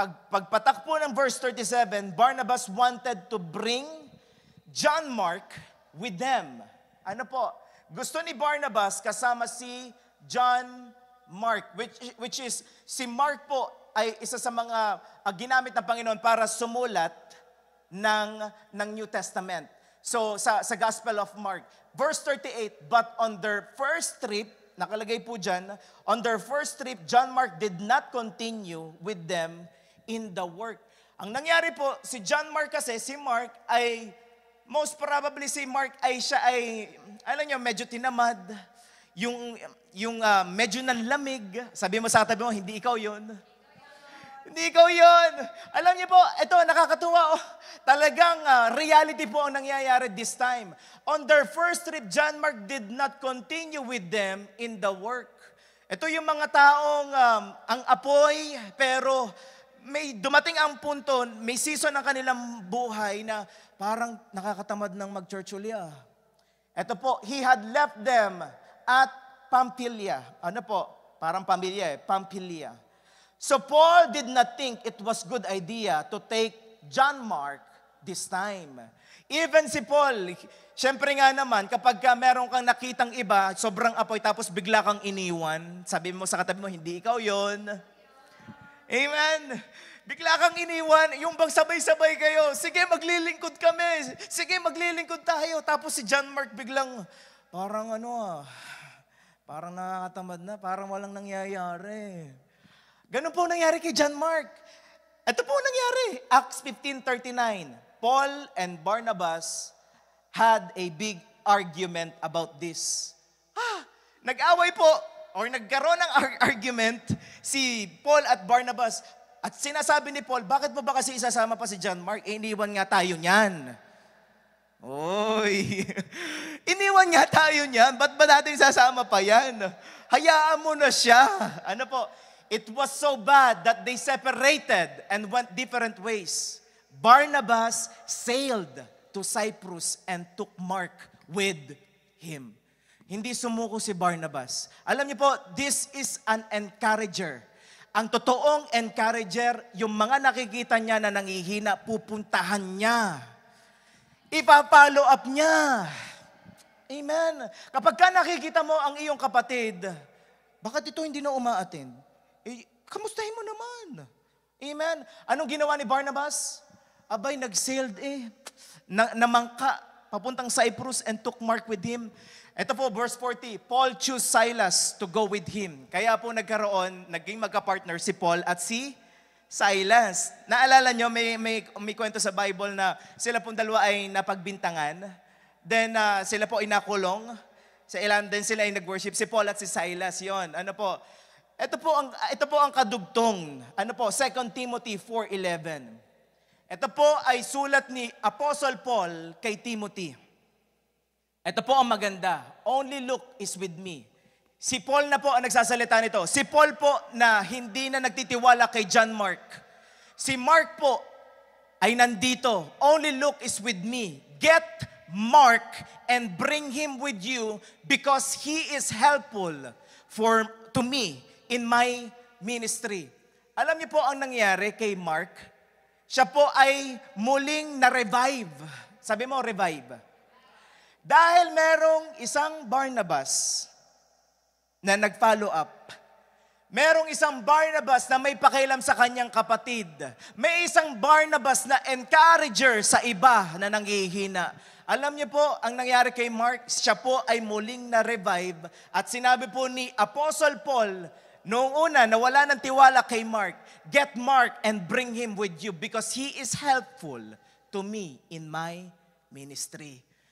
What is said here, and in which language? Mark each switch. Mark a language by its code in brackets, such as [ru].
[tl] Pagpatak po ng [en] verse 37, Barnabas wanted to bring John Mark with them. [tl] Ano po? Gusto ni Barnabas kasama si John Mark, which is, si Mark po ay isa sa mga ginamit ng Panginoon para sumulat ng New Testament. So, sa Gospel of Mark. [en] Verse 38, but on their first trip, [tl] nakalagay po dyan, [en] on their first trip, John Mark did not continue with them in the work. [tl] Ang nangyari po, si John Mark kasi, si Mark ay, most probably si Mark ay siya ay, alam niyo, medyo tinamad, yung medyo nanlamig, sabi mo sa tabi mo, hindi ikaw yun. Hindi ikaw yun. Alam niyo po, ito, nakakatuwa. Oh. Talagang reality po ang nangyayari this time. [en] On their first trip, John Mark did not continue with them in the work. [tl] Ito yung mga taong ang apoy, pero may dumating ang punto, may season ng kanilang buhay na parang nakakatamad ng mag-church uli. Ito po, [en] he had left them at Pamphylia. [tl] Ano po? Parang pamilya Pamphylia. [en] So Paul did not think it was good idea to take John Mark this time. [tl] Even si Paul, syempre nga naman, kapag meron kang nakitang iba, sobrang apoy, tapos bigla kang iniwan, sabi mo sa katabi mo, hindi ikaw yon. Amen. Bigla kang iniwan, yung bang sabay-sabay kayo, sige maglilingkod kami, sige maglilingkod tayo. Tapos si John Mark biglang, parang parang nakakatamad na, parang walang nangyayari. Ganun po nangyari kay John Mark. Ito po nangyari, Acts 15:39. [en] Paul and Barnabas had a big argument about this. [tl] Nag-away po, or nagkaroon ng argument si Paul at Barnabas. At sinasabi ni Paul, bakit mo ba kasi isasama pa si John Mark? Iniwan nga tayo niyan. Oy, iniwan nga tayo niyan. Ba't ba natin isasama pa yan? Hayaan mo na siya. Ano po? [en] It was so bad that they separated and went different ways. Barnabas sailed to Cyprus and took Mark with him. [tl] Hindi sumuko si Barnabas. Alam niyo po, [en] this is an encourager. [tl] Ang totoong encourager, yung mga nakikita niya na nangihina, pupuntahan niya. Ipa-follow up niya. Amen. Kapag ka nakikita mo ang iyong kapatid, bakit ito hindi na umaattend? Kamustahin mo naman. Amen. Anong ginawa ni Barnabas? Abay, nag-sailed namangka, papuntang Cyprus and took Mark with him. Ito po, verse 40, Paul chose Silas to go with him. Kaya po naging magka-partner si Paul at si Silas. Naalala nyo, may kwento sa Bible na sila pong dalawa ay napagbintangan. Then sila po ay nakulong. Sa ilan din sila ay nag-worship. Si Paul at si Silas, yon. Ano po? Ito po ang kadugtong. Ano po? 2 Timothy 4:11. Ito po ay sulat ni Apostle Paul kay Timothy. Ito po ang maganda. [en] Only Luke is with me. [tl] Si Paul na po ang nagsasalita nito. Si Paul po na hindi na nagtitiwala kay John Mark. Si Mark po ay nandito. [en] Only Luke is with me. Get Mark and bring him with you because he is helpful to me in my ministry. [tl] Alam niyo po ang nangyari kay Mark? Siya po ay muling na-revive. Sabi mo, revive. Dahil merong isang Barnabas na nag-follow up. Merong isang Barnabas na may pakialam sa kanyang kapatid. May isang Barnabas na encourager sa iba na nanghihina. Alam niyo po, ang nangyari kay Mark, siya po ay muling na-revive. At sinabi po ni Apostle Paul, noong una, nawala ng tiwala kay Mark, [en] get Mark and bring him with you because he is helpful to me in my ministry.